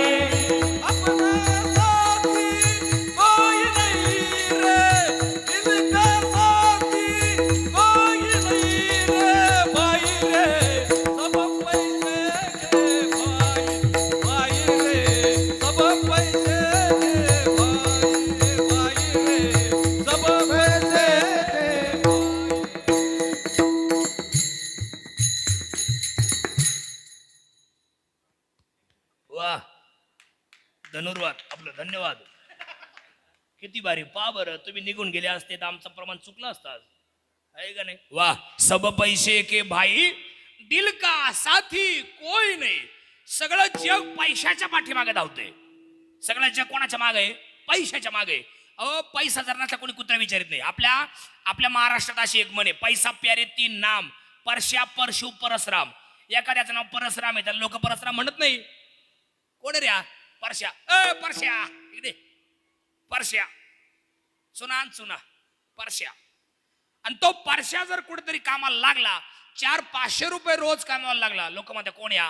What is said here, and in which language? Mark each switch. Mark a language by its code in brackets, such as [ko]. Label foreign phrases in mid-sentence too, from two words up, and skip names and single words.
[hi] अपना साथी कोई नहीं रे इनका साथी कोई नहीं रे भाई रे सब पैसे के भाई भाई रे सब पैसे के भाई रे सब पैसे के भाई. [mr] वा धनुर्वाद आपलं धन्यवाद. किती भारी पा बरं तुम्ही निघून गेले असते तर आमचं प्रमाण चुकलं असतं आज आहे का नाही. [hi] वा सब पैसे के भाई दिल का साथी कोई नाही. [mr] सगळं जग पैशाच्या पाठीमागे धावतंय. सगळं जग कोणाच्या मागे आहे पैशाच्या मागे. अहो पैसा जर नसला कोणी कुत्रा विचारित नाही. आपल्या महाराष्ट्रात अशी एक म्हणे, पैसा प्यारे तीन नाम, परश्या परशु परसराम. एखाद्याचं नाव परसराम आहे त्याला लोक परसराम म्हणत नाही. कोण रे हा? परश्या. परश्या इकडे, परश्या सुना सुना परश्या. आणि तो परश्या जर कुठेतरी कामाला लागला, 400-500 रुपये रोज कामाला लागला, लोक म्हणतात कोण या?